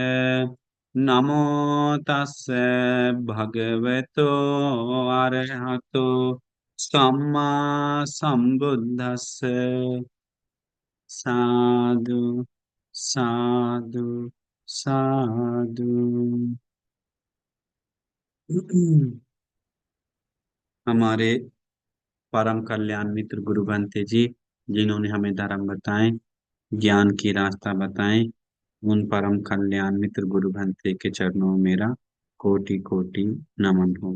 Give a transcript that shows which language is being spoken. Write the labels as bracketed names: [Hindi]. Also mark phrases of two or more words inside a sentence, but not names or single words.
[Pali] नमो तस्से भगवतो अरहतो सम्मा संबुद्दस्से। साधु साधु साधु। [Hindi] हमारे परम कल्याण मित्र गुरु बनते जी, जिन्होंने हमें धर्म बताए, ज्ञान की रास्ता बताए, उन परम कल्याण मित्र गुरु बनते के चरणों में मेरा कोटि कोटि नमन हो।